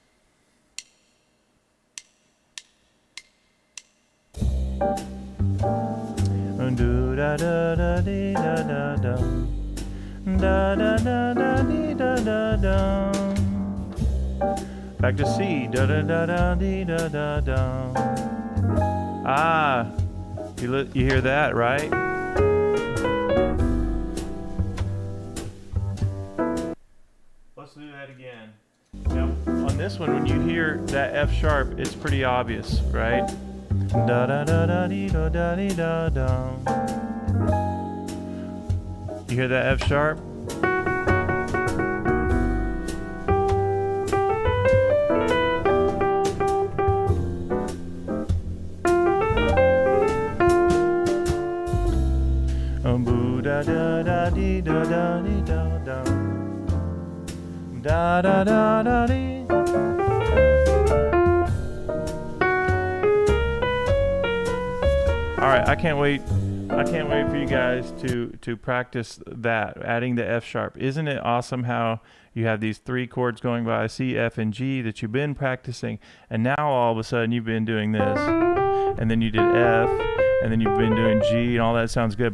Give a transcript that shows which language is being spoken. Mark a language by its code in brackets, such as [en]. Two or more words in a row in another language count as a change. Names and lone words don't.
[en] Do da da da dee da da da. Da da da da dee da da da. Back to C. Da da da da dee da da da. Ah, you hear that, right? Let's do that again. Now, on this one, when you hear that F sharp, it's pretty obvious, right? Da da da da dee da da dee da da. You hear that F sharp? Boo da da da dee da da dee da da. Da da da da dee. All right, I can't wait I can't wait for you guys to practice that, adding the F sharp. Isn't it awesome how you have these 3 chords going by C, F, and G that you've been practicing, and now all of a sudden you've been doing this, and then you did F, and then you've been doing G, and all that sounds good.